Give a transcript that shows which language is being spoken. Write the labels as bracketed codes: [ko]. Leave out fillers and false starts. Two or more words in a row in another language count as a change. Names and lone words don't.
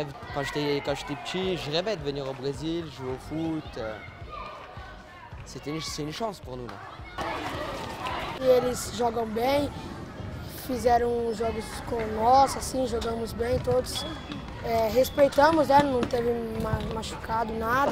[fr] Quand j'étais petit, je rêvais de venir au Brésil, jouer au foot. C'est une chance pour nous là. [pt] Eles jogam bem, fizeram jogos com nós, assim, jogamos bem todos. Respeitamos, né? Não teve machucado, nada.